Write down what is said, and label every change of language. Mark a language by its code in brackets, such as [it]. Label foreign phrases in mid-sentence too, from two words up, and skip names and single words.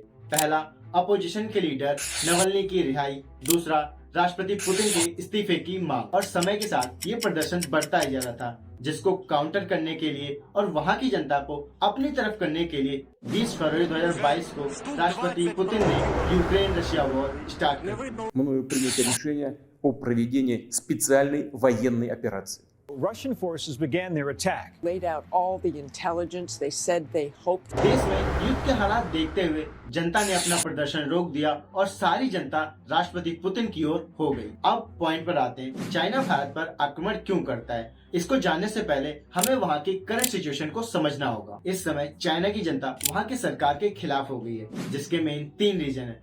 [hi] पहला, अपोजिशन के लीडर नवल्नी की रिहाई, दूसरा राष्ट्रपति पुतिन के इस्तीफे की मांग। और समय के साथ ये प्रदर्शन बढ़ता ही जा रहा था, जिसको काउंटर करने के लिए और वहाँ की जनता को अपनी तरफ करने के लिए 20 फरवरी 2022 को राष्ट्रपति पुतिन ने यूक्रेन रशिया [en] war start [hi] किया। [ru] Мною принято решение о проведении специальной военной операции. [en] Russian forces began their attack. Laid out all the intelligence. They said they hoped. [hi] देश में युद्ध के हालात देखते हुए जनता ने अपना प्रदर्शन रोक दिया और सारी जनता राष्ट्रपति पुतिन की ओर हो गई। अब पॉइंट पर आते हैं, चाइना भारत पर आक्रमण क्यों करता है? इसको जानने से पहले हमें वहाँ की [en] current situation [hi] को समझना होगा। इस समय चाइना की जनता वहाँ की सरकार के खिलाफ हो गई है, जिसके [en] main 3 reason [hi] है।